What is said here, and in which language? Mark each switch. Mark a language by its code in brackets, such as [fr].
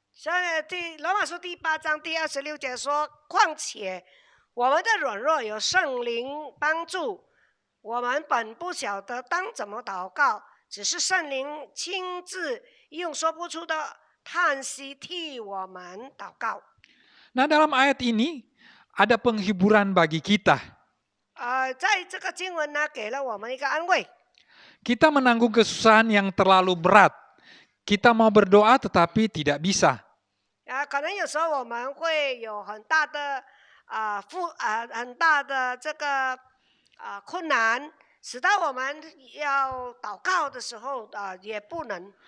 [zh] 所以罗马书第8章第26节说：“况且我们的软弱有圣灵帮助，我们本不晓得当怎么祷告，只是圣灵亲自用说不出的叹息替我们祷告。” [id] Nah, dalam ayat ini ada penghiburan bagi kita. [zh] 在这个经文呢，给了我们一个安慰。 [id] Kita menanggung kesusahan yang terlalu berat. Kita mau berdoa tetapi tidak bisa. [zh] 可能有时候我们会有很大的这个困难，使到我们要祷告的时候也不能。